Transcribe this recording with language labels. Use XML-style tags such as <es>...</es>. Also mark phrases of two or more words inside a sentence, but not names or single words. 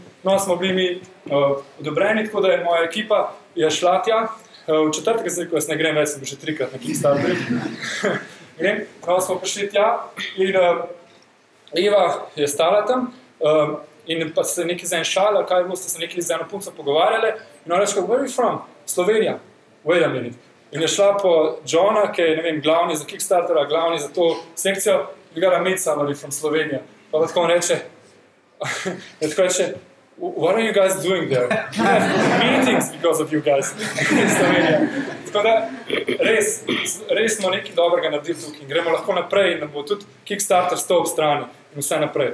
<sl>No, smo bili mi odobreni, tako da je moja ekipa je šla tja. V četrtek zdaj, ko jaz ne grem več, sem bil že 3-krat na Kickstarterju. No, smo prišli tja in Eva je stala tam in pa se nekaj za en šala, kaj bo, ste se nekaj za eno punco pogovarjali in ona reče,</sl> <en>where are you from? Slovenija. Wait a minute.</en> <sl>In je šla po Johna, ki je, ne vem, glavni za Kickstartera, glavni za to sekcijo,</sl> <en>you gotta meet somebody from Slovenija.</en> <sl>Pa tako on reče,</sl> <en>what are you guys doing there? We have meetings because of you guys in Slovenija.</en> <sl>Tako da res smo nekaj dobrega naredili tukaj in gremo lahko naprej in nam bo tudi Kickstarter stal ob strani in vse naprej.</sl>